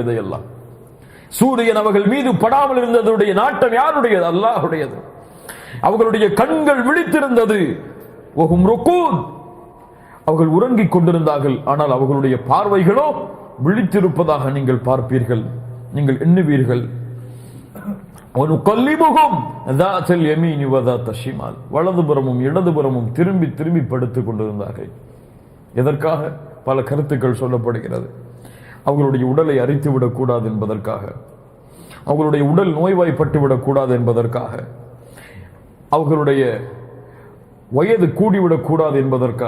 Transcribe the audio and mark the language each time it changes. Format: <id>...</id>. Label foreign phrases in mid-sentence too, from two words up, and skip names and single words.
<ta>இதையெல்லாம் சூரியன் அவர்கள் மீது படாமல் இருந்ததுடைய நாட்டம் யாருடையது? அல்லாஹ்வுடையது. அவர்களுடைய கண்கள் விழித்திருந்தது.</ta> <ar>وهم رقود.</ar> <ta>அவர்கள் உறங்கிக் கொண்டிருந்தார்கள், ஆனால் அவர்களுடைய பார்வைகளோ விழித்திருப்பதாக நீங்கள் பார்ப்பீர்கள், நீங்கள் எண்ணுவீர்கள்.</ta> <ar>وَنُقَلِّبُهُمْ ذَاتَ الْيَمِينِ وَذَاتَ الشِّمَالِ</ar> <ta>வலதுபுறமும் இடதுபுறமும் திரும்பி திரும்பி படுத்துக் கொண்டிருந்தார்கள். எதற்காக? பல கருத்துக்கள் சொல்லப்படுகிறது. அவர்களுடைய உடலை அரித்து விடக்கூடாது என்பதற்காக, அவர்களுடைய உடல் நோய்வாய்ப்பட்டு விடக்கூடாது என்பதற்காக, அவர்களுடைய வயது கூடிவிடக்கூடாது என்பதற்காக.</ta>